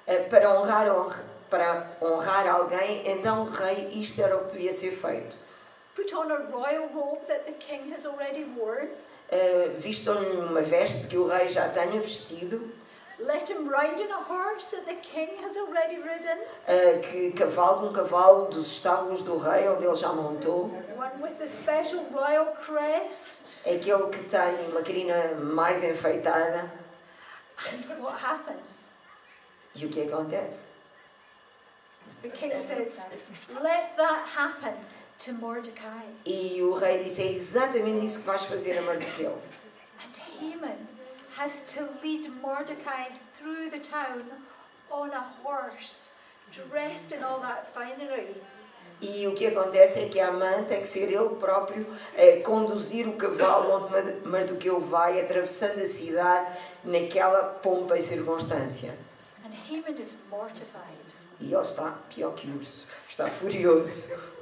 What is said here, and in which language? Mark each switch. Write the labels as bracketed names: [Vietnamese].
[Portuguese] Para honrar para honrar alguém, então o rei, isto era o que devia ser feito. [English] Put on a royal robe that the king has already worn. [Portuguese] Vistam-lhe uma veste que o rei já tenha vestido. [English] Let him ride in a horse that the king has already ridden. [Portuguese] Que cavalgue um cavalo dos estábulos do rei, onde ele já montou. [English] One with the special royal crest. [Portuguese] Aquele que tem uma crina mais enfeitada. [English] And what happens? [Portuguese] E o que acontece? [English] The king says, let that happen to Mordecai. [Portuguese] E o rei disse, é exatamente isso que vais fazer a Mardoqueu. [English] And Haman has to lead Mordecai through the town on a horse, dressed in all that finery. [Portuguese] E o que acontece é que Amã tem que ser ele próprio a conduzir o cavalo onde Mardoqueu vai, atravessando a cidade naquela pompa e circunstância. [English] And Haman is mortified. [Portuguese] E ele está pior que urso, está furioso.